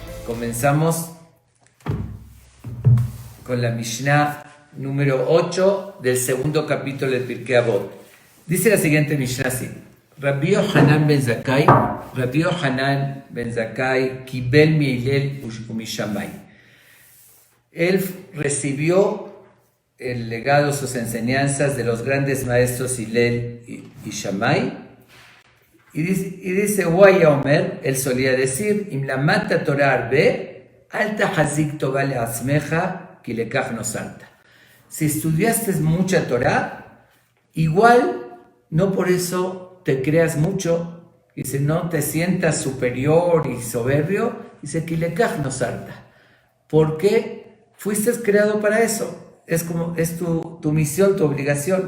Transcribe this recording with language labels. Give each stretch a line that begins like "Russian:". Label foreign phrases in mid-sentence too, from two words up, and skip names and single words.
Spanish: Comenzamos con la Mishnah número 8 del segundo capítulo del Pirkei Avot. Dice la siguiente Mishnah así:
Hebrew: רבי יוחנן בן זכאי קיבל מהלל ומשמאי.
Spanish: Él recibió el legado, sus enseñanzas de los grandes maestros Hillel y Shammai. Y dice
Hebrew: והיה אומר,
Spanish: él solía decir:
Hebrew: אם למדת תורה הרבה, אל תחזיק טובה לעצמך כי לכך נוצרת.
Spanish: Si estudiaste mucha Torah, igual no por eso te creas mucho, dice, no te sientas superior y soberbio, dice
Hebrew: כי לכך נוצרת,
Spanish: porque fuiste creado para eso, es tu misión, tu obligación.